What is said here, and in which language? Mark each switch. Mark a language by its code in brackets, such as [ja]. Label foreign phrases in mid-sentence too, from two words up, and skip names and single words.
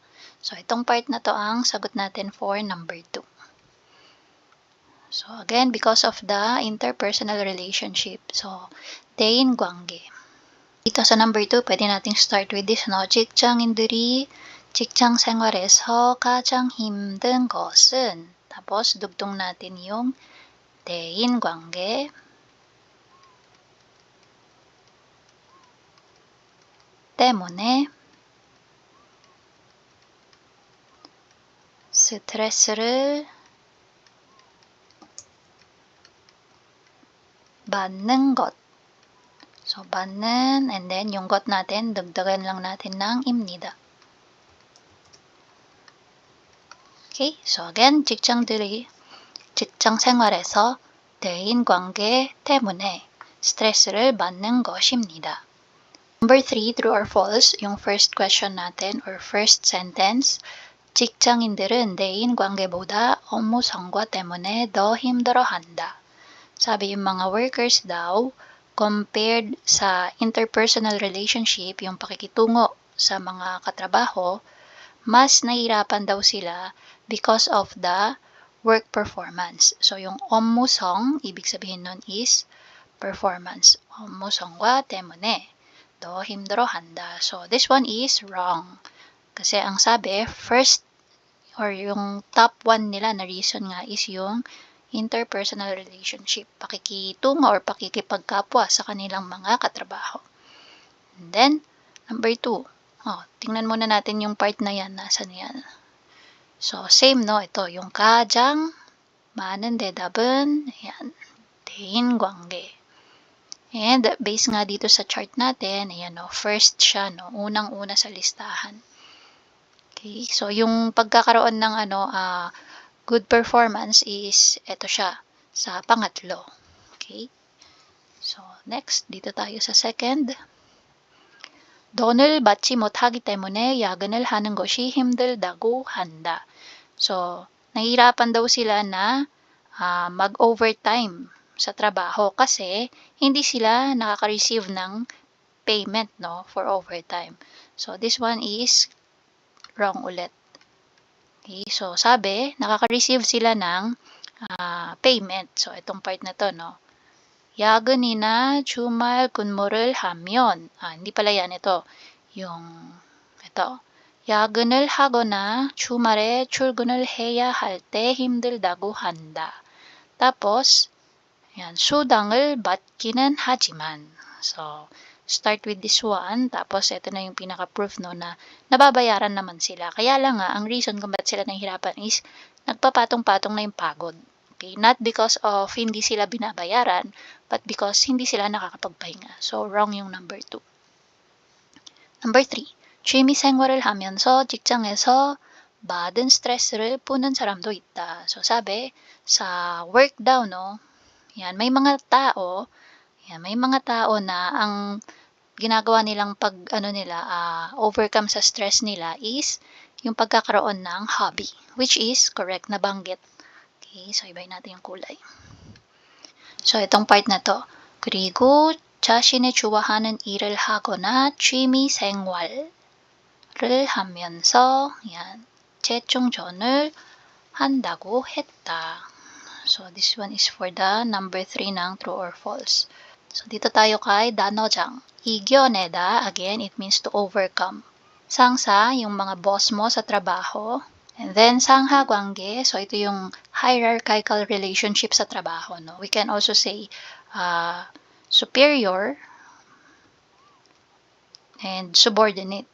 [tl] So, itong part na to ang sagot natin [en] for number 2. So, again, because of the interpersonal relationship. So, [ko] 대인관계. [tl] Dito sa number 2, pwede nating [en] start with this, [tl] no? [ko] 직장인들이 직장 생활에서 가장 힘든 것은, [tl] tapos dugtong natin yung [ko] 대인관계 때문에 스트레스를 받는 것. So, 받는, [en] and then [tl] yung got natin, dagdagan lang natin ng 입니다. [en] Okay, so again, [ko] 직장 생활에서 대인관계 때문에 스트레스를 받는 것입니다. [en] Number 3, true or false, [tl] yung [en] first question [tl] natin [en] or first sentence, [ko] 직장인들은 대인관계보다 업무 성과 때문에 더 힘들어한다. [tl] Sabi yung mga workers daw, compared sa [en] interpersonal relationship, [tl] yung pakikitungo sa mga katrabaho, mas nahihirapan daw sila [en] because of the work performance. [tl] So, yung 업무성, ibig sabihin nun is performance. [ko] 업무성과 때문에 더 힘들어한다. [en] So, this one is wrong. [tl] Kasi ang sabi, first, or yung top 1 nila na reason nga is yung [en] interpersonal relationship. [tl] Pakikitungo or pakikipagkapwa sa kanilang mga katrabaho. [en] And then, number 2. [tl] Tingnan muna natin yung part na yan. Nasaan yan? So, same, no? Ito, yung [ko] 가장 많은 대답은, [tl] ayan, 대인관계. And, based nga dito sa chart natin, ayan, no? First siya, no? Unang-una sa listahan. Okay, so yung pagkakaroon ng, [en] good performance is, [tl] ito siya, sa pangatlo. Okay? So, next, dito tayo sa second. [ko] 돈을 받지 못하기 때문에 야근을 하는 것이 힘들다고 한다. [tl] So, nahihirapan daw sila na mag-overtime sa trabaho kasi hindi sila nakaka-receive ng payment, no, [en] for overtime. So, this one is wrong ulit. [tl] Okay, so sabi, nakaka-receive sila ng payment. So, itong part na to, no. [ko] 야근이나 주말 근무를 하면, [tl] hindi pala yan, ito. ito. [ko] 야근을 하거나 주말에 출근을 해야 할 때 힘들다고 한다. [tl] Tapos, yan, [ko] 수당을 받기는 하지만. [en] So, start with this one. [tl] Tapos, ito na yung pinaka-proof, no, na nababayaran naman sila. Kaya lang nga, ang reason kung ba't sila nahihirapan is nagpapatong-patong na yung pagod. [en] Okay? Not because of [tl] hindi sila binabayaran, [en] but because [tl] hindi sila nakakapagpahinga. [en] So, wrong yung number 2. Number 3. [ko] 취미 생활을 하면서 직장에서 받은 스트레스를 푸는 사람도 있다. [tl] So, sabi, sa work daw, no, yan, may mga tao na ang ginagawa nilang overcome sa stress nila is yung pagkakaroon ng hobby, [en] which is correct [tl] na banggit. Okay, so ibahin natin yung kulay. So, itong part na to. [ko] 그리고 자신의 좋아하는 일을 하거나 취미 생활을 하면서 yan, 재충전을 한다고 했다. [en] So, this one is for the number 3 ng true or false. [tl] So, dito tayo kay 단어장. 이겨내다, [en] again, it means to overcome. [ko] 상사, [tl] yung mga boss mo sa trabaho. And then, 상하관계, so ito yung [en] hierarchical relationship [tl] sa trabaho, no? [en] We can also say superior and subordinate.